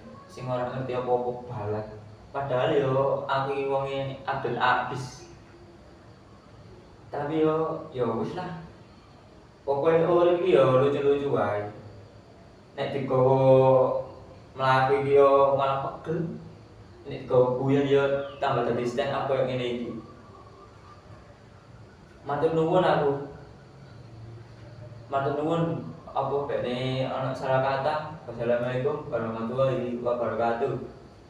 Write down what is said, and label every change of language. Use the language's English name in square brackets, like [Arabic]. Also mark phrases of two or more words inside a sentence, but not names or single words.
[Javanese] Sing ora ngerti apa-apa balat. Padahal yo aku iki wonge abdul abis. Tapi yo wis lah. Pokoke urip iki yo lucu-lucu wae. Nek digowo mlaku iki yo malah pegel. Nek digowo guyon yo tambah dadi [English] stand up [Javanese] koyo ngene iki. Matur nuwun aku. Matur nuwun apa bene ana salah kata. [Arabic] والسلام عليكم ورحمة الله وبركاته.